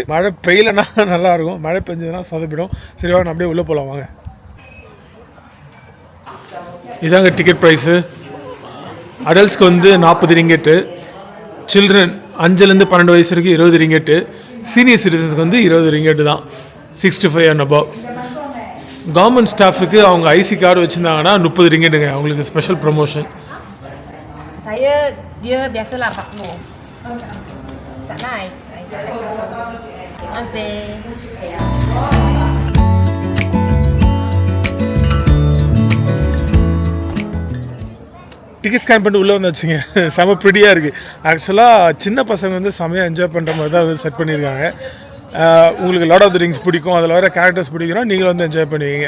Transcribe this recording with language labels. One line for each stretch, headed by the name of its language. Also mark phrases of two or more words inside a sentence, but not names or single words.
Tamil: மழை பெய்யலைன்னா நல்லாயிருக்கும், மழை பெஞ்சதுன்னா சொதப்பிடும். சரி வாங்க அப்படியே உள்ளே போகலாம் வாங்க.
English: இதாங்க ticket price.
Tamil: அடல்ட்ஸ்க்கு வந்து 40 ringgit, சில்ட்ரன் 5லேருந்து 12 வயசு வரைக்கும் 20 ringgit,
English: senior citizens
Tamil: வந்து 20 ringgit தான்,
English: 65 and above. government staff
Tamil: அவங்க
English: IC card
Tamil: வச்சுருந்தாங்கன்னா 30 ringgitங்க, அவங்களுக்கு
English: special promotion.
Malay: Saya dia biasalah 40. Tak naik. Masih.
English: ticket scan
Tamil: பண்ணிட்டு உள்ளே வந்தாச்சுங்க. செம ப்ரிட்டியாக இருக்குது. ஆக்சுவலாக சின்ன பசங்க வந்து செமையாக என்ஜாய் பண்ணுற மாதிரி தான் வந்து செட் பண்ணியிருக்காங்க. உங்களுக்கு லார்ட் ஆஃப் தி ரிங்ஸ் பிடிக்கும், அதில் வர கேரக்டர்ஸ் பிடிக்குன்னா நீங்களும் வந்து என்ஜாய் பண்ணுவீங்க.